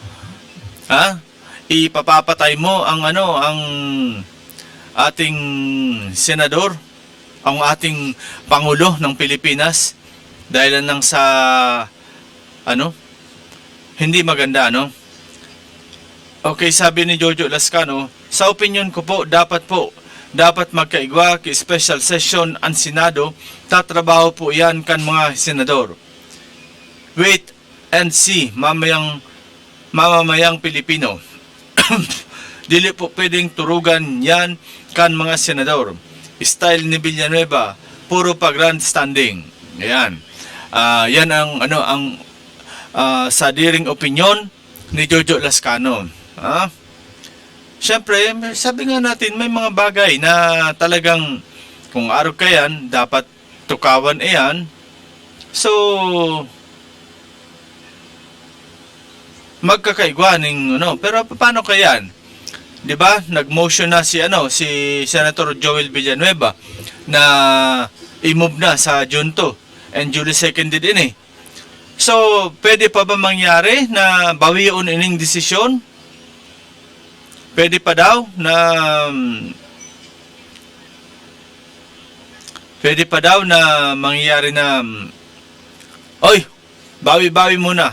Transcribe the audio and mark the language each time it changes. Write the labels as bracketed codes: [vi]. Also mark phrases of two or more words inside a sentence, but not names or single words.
[tl] Ipapapatay mo ang ating senador, ang ating Pangulo ng Pilipinas dahil lang sa hindi maganda. [bik] Okay, sabi ni Jojo Lascano, sa opinion ko po, dapat magkaigwa ki [en] special session [bik] ang Senado, tatrabaho po yan kan mga senador. [en] Wait and see, [tl] mamamayang Pilipino. [bik] Dili po pwedeng turugan yan kan mga senador. [tl] Style ni Villanueva, puro pa grandstanding. Ayan. Yan ang sadiring opinion ni Jojo Lascano. Siyempre, sabi nga natin, may mga bagay na talagang kung araw ka yan, dapat tukawan yan. So, magkakaigwa pero paano kaya yan? 'Di ba? Nag-motion na si Senator Joel Villanueva na i-move na sa June 2 and [en] duly seconded [tl] din. So, pwede pa ba mangyari na bawion ining desisyon? Pwede pa daw na pwede pa daw na mangyayari na, oy, bawi-bawi muna.